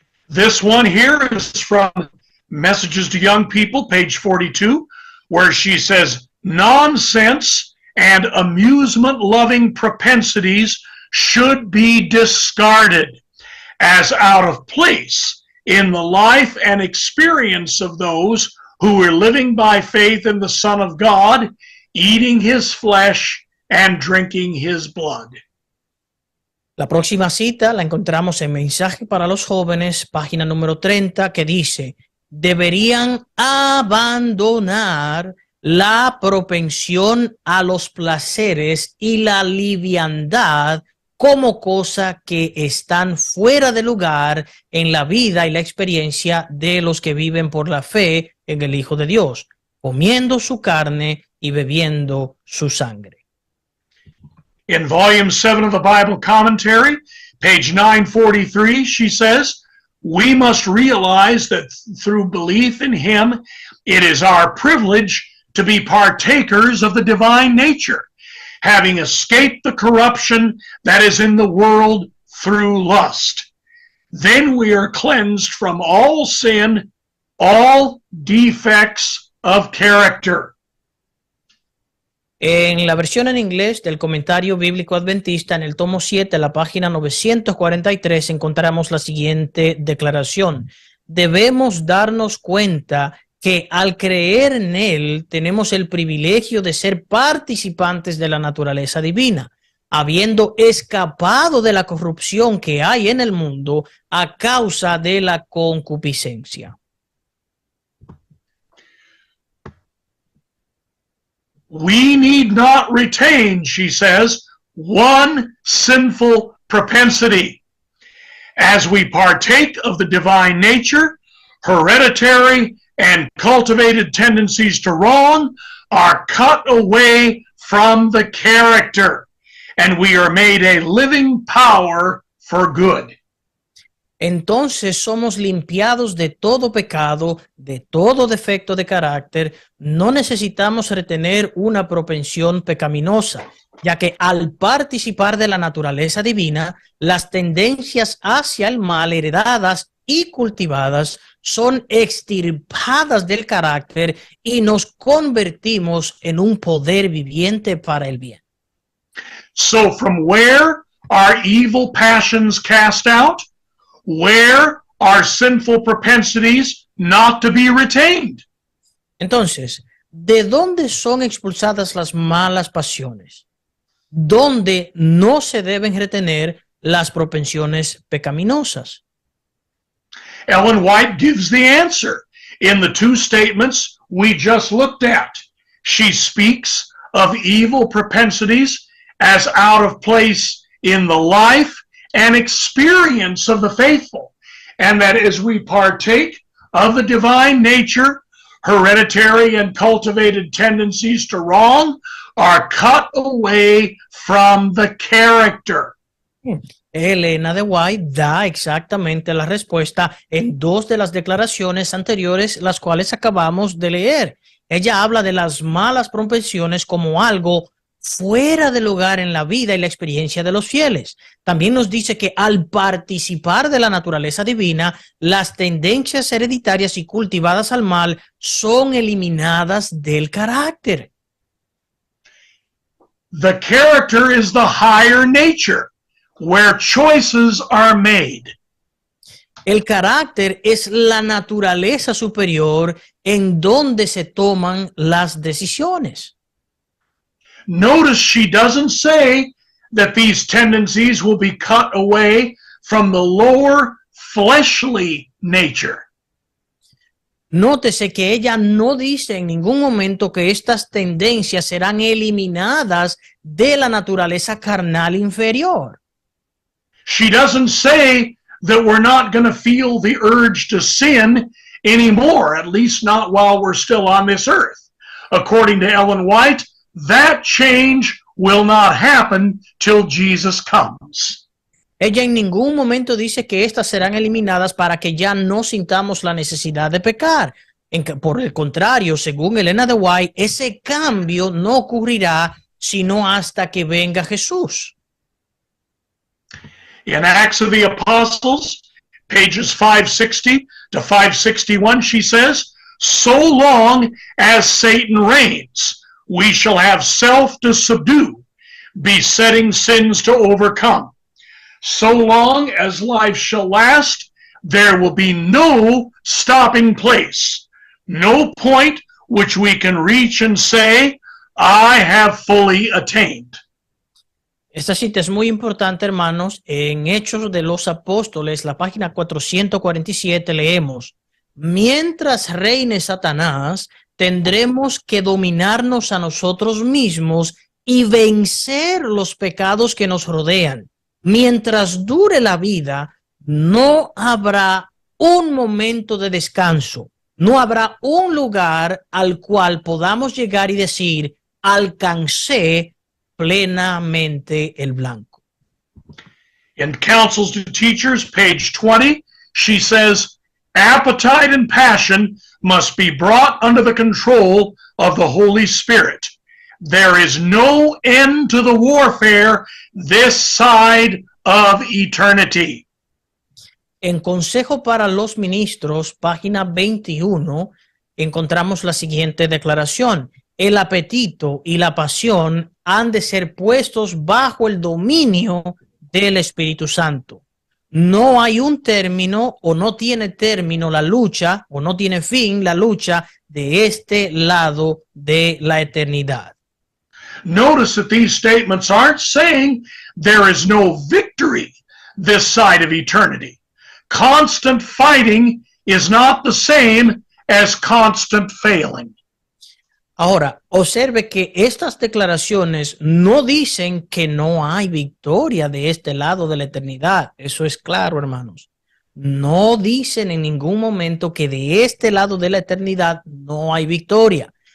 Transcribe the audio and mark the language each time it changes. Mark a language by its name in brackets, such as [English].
[English] This one here is from Messages to Young People, page 42, where she says, "Nonsense and amusement-loving propensities should be discarded as out of place in the life and experience of those who are living by faith in the Son of God, eating his flesh and drinking his blood." [Spanish] La próxima cita la encontramos en Mensaje para los Jóvenes, página número 30, que dice: deberían abandonar la propensión a los placeres y la liviandad como cosa que están fuera de lugar en la vida y la experiencia de los que viven por la fe en el Hijo de Dios, comiendo su carne y bebiendo su sangre. [English] In volume 7 of the Bible Commentary, page 943, she says, "We must realize that through belief in him, it is our privilege to be partakers of the divine nature, having escaped the corruption that is in the world through lust. Then we are cleansed from all sin, all defects of character." [Spanish] En la versión en inglés del Comentario Bíblico Adventista, en el tomo 7, la página 943, encontramos la siguiente declaración: debemos darnos cuenta que al creer en Él tenemos el privilegio de ser participantes de la naturaleza divina, habiendo escapado de la corrupción que hay en el mundo a causa de la concupiscencia. [English] We need not retain, she says, one sinful propensity. As we partake of the divine nature, hereditary and cultivated tendencies to wrong are cut away from the character, and we are made a living power for good. [Spanish] Entonces somos limpiados de todo pecado, de todo defecto de carácter. No necesitamos retener una propensión pecaminosa, ya que al participar de la naturaleza divina, las tendencias hacia el mal heredadas y cultivadas son extirpadas del carácter y nos convertimos en un poder viviente para el bien. [English] So from where are evil passions cast out? Where are sinful propensities not to be retained? [Spanish] Entonces, ¿de dónde son expulsadas las malas pasiones? ¿Dónde no se deben retener las propensiones pecaminosas? [English] Ellen White gives the answer in the two statements we just looked at. She speaks of evil propensities as out of place in the life and experience of the faithful, and that as we partake of the divine nature, hereditary and cultivated tendencies to wrong are cut away from the character. [Spanish] Elena de White da exactamente la respuesta en dos de las declaraciones anteriores, las cuales acabamos de leer. Ella habla de las malas propensiones como algo fuera del hogar en la vida y la experiencia de los fieles. También nos dice que al participar de la naturaleza divina, las tendencias hereditarias y cultivadas al mal son eliminadas del carácter. [English] The character is the higher nature, where choices are made. [Spanish] El carácter es la naturaleza superior en donde se toman las decisiones. [English] Notice she doesn't say that these tendencies will be cut away from the lower fleshly nature. [Spanish] Nótese que ella no dice en ningún momento que estas tendencias serán eliminadas de la naturaleza carnal inferior. [English] She doesn't say that we're not going to feel the urge to sin anymore, at least not while we're still on this earth. According to Ellen White, that change will not happen till Jesus comes. [Spanish] Ella en ningún momento dice que estas serán eliminadas para que ya no sintamos la necesidad de pecar. Por el contrario, según Elena de White, ese cambio no ocurrirá sino hasta que venga Jesús. [English] In Acts of the Apostles, pages 560 to 561, she says, "So long as Satan reigns, we shall have self to subdue, besetting sins to overcome. So long as life shall last, there will be no stopping place, no point which we can reach and say, I have fully attained." [Spanish] Esta cita es muy importante, hermanos. En Hechos de los Apóstoles, la página 447, leemos: mientras reine Satanás, tendremos que dominarnos a nosotros mismos y vencer los pecados que nos rodean. Mientras dure la vida, no habrá un momento de descanso, no habrá un lugar al cual podamos llegar y decir, alcancé plenamente el blanco. [English] In Counsels to Teachers, page 20, she says, "Appetite and passion must be brought under the control of the Holy Spirit. There is no end to the warfare this side of eternity." [Spanish] En Consejo para los Ministros, página 21, encontramos la siguiente declaración: el apetito y la pasión han de ser puestos bajo el dominio del Espíritu Santo. No hay un término o no tiene término la lucha o no tiene fin la lucha de este lado de la eternidad. [English] Notice that these statements aren't saying there is no victory this side of eternity. Constant fighting is not the same as constant failing. [Spanish] Ahora, observe que estas declaraciones no dicen que no hay victoria de este lado de la eternidad. Eso es claro, hermanos. No dicen en ningún momento que de este lado de la eternidad no hay victoria.